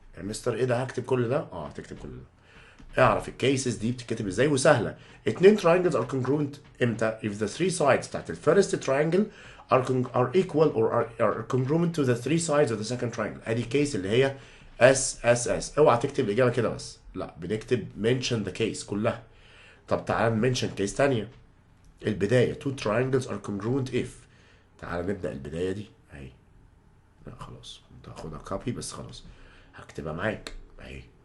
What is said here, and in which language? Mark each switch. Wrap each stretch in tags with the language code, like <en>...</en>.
<ar>يا مستر ايه ده، هكتب كل ده؟ هتكتب كل ده. اعرف الكيسز دي بتتكتب ازاي وسهله.</ar> <en>اتنين triangles are congruent امتى؟ if the three sides</en> <ar>بتاعت الفيرست</ar> <en>triangle are equal or are congruent to the three sides of the second triangle.</en> <ar>ادي كيس اللي هي SSS. اوعى تكتب الاجابه كده بس، لا بنكتب</ar> <en>mention the case</en> <ar>كلها. طب تعال نمنشن كيس تانية.</ar> <en>البدايه two triangles are congruent if.</en> <ar>تعال نبدا البدايه دي اهي. لا خلاص كنت هاخدها كوبي بس خلاص هكتبها معاك اهي.</ar>